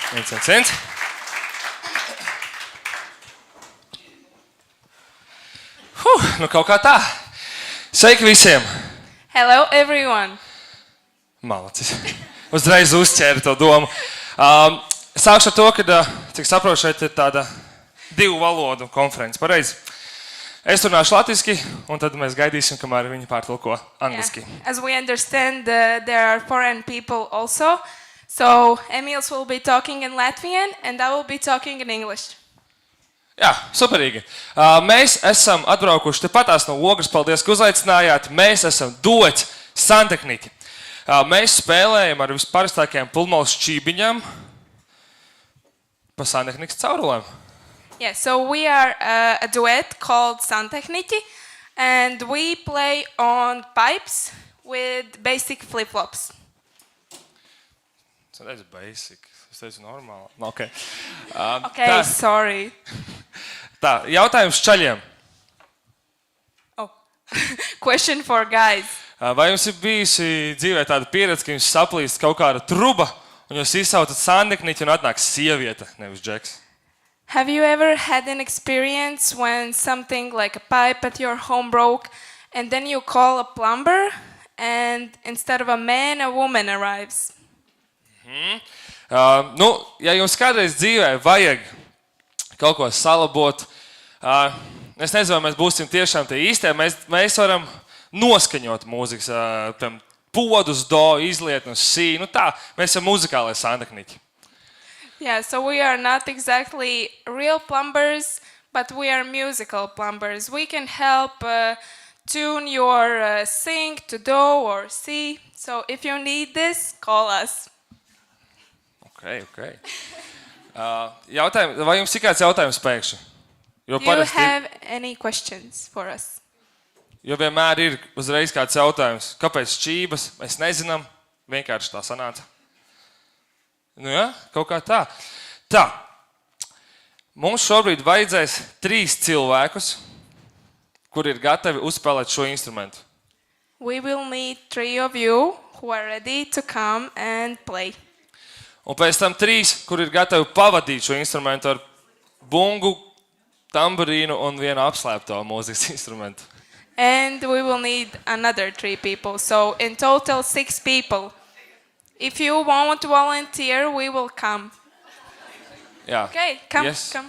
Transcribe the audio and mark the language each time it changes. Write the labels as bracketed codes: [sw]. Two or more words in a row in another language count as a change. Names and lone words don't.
[lv] Sveiciens! Nu kaut kā tā. Sveiki visiem! [en] Hello, everyone. [lv] Malacis. Uzreiz uzķēri to domu. Sākšu ar to, ka, cik saprotu, šeit ir tāda 2 valodu konference. Pareizi. Es runāšu latviski, un tad mēs gaidīsim, kamēr viņi pārtulko angliski. [en] Yeah. As we understand, there are foreign people also. So Emils will be talking in Latvian, and I will be talking in English. [lv] Jā, superīgi. Mēs esam atbraukuši tepatās no Ogres. Paldies, ka uzaicinājāt. Mēs esam duets santehniķi. Mēs spēlējam ar visparastākajām pludmales šķībiņām pa santehnikas caurulēm. [en] Yeah, so we are a duet called Santehniķi, and we play on pipes with basic flip-flops. [lv] Tas ir basic. Es teicu normāli. Okay. [en] Okay, sorry. [lv] Tā, jautājums čaļiem. [en] Oh, question for guys. [lv] Vai jums ir bijusi dzīvē tāda pieredze, ka jums saplīst kaut kāda truba, un jūs izsaucat santehniķi un atnāk sieviete, nevis džeks? [en] Have you ever had an experience when something like a pipe at your home broke and then you call a plumber and instead of a man, a woman arrives? [lv] Ja jums kādreiz dzīvē vajag kaut ko salabot, es nezinu, vai mēs būsim tiešām tie īstie, mēs varam noskaņot mūzikas, podus, do, izliet no sī, tā, mēs esam muzikālai santehniķi. [en] Yeah, so we are not exactly real plumbers, but we are musical plumbers. We can help tune your sink to do or C. So if you need this, call us. Okay. [lv] Vai jums ir kāds jautājums pēkšņi? [en] Do you have any questions for us? [lv] Jo vienmēr ir uzreiz kāds jautājums. Kāpēc šķības? Mēs nezinām. Vienkārši tā sanāca. Jā, kaut kā tā. Tā. Mums šobrīd vajadzēs 3 cilvēkus, kuri ir gatavi uzspēlēt šo instrumentu. [en] We will need 3 of you who are ready to come and play. [lv] Un pēc tam 3, kuri ir gatavi pavadīt šo instrumentu ar bungu, tamburīnu un vienu apslēpto mūzikas instrumentu. [en] And we will need another 3 people. So in total 6 people. If you want to volunteer, we will come. [lv] Jā. [en] Okay, come, yes, come.